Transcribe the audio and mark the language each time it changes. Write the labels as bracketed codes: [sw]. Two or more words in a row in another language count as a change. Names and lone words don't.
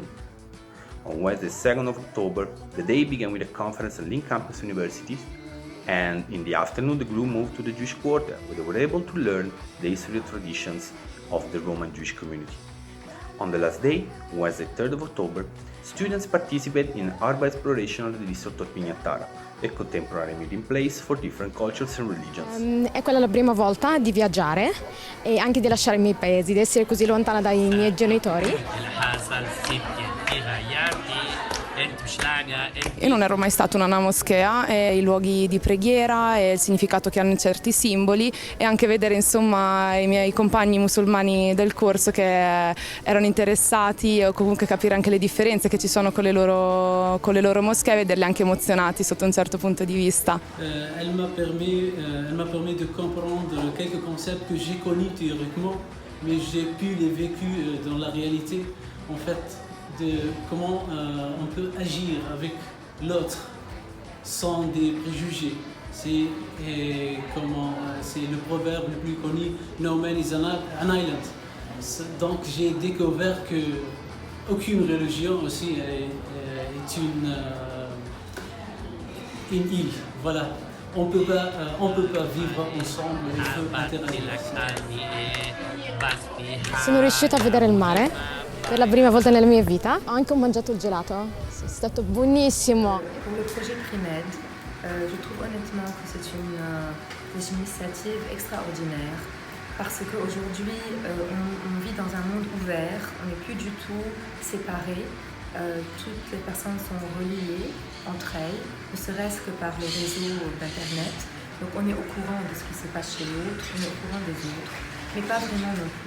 [en] On Wednesday, 2nd of October, the day began with a conference at Link Campus Universities, and in the afternoon the group moved to the Jewish Quarter, where they were able to learn the history and traditions of the Roman Jewish community. On the last day, Wednesday, 3rd of October, students participated in urban exploration of the district of Pignatara, a contemporary meeting place for different cultures and religions. [it] È quella la prima volta di viaggiare e anche di lasciare i miei paesi, di essere così lontana dai miei genitori. Io non ero mai stata in una moschea, e i luoghi di preghiera e il significato che hanno certi simboli, e anche vedere insomma i miei compagni musulmani del corso che erano interessati, o comunque capire anche le differenze che ci sono con le loro moschee, vederli anche emozionati sotto un certo punto di vista. [fr] Elle m'a permis de comprendre quelques concepts que j'ai connus théoriquement, mais j'ai pu les vécu dans la réalité, en fait, de comment on peut agir avec l'autre sans des préjugés. C'est le proverbe le plus connu, [en] No man is an island. [fr] Donc j'ai découvert que aucune religion aussi est une île. Voilà. On peut pas vivre ensemble, il faut interagir. [it] Sono riuscita a vedere il mare per la prima volta nella mia vita. Ho anche mangiato il gelato, è stato buonissimo. [fr] Pour le projet PRIMED, je trouve honnêtement que c'est une initiative extraordinaire parce qu'aujourd'hui on vit dans un monde ouvert, on n'est plus du tout séparés, toutes les personnes sont reliées entre elles, ne serait-ce que par les réseaux d'internet, donc on est au courant de ce qui se passe chez l'autre, on est au courant des autres, mais pas vraiment non plus.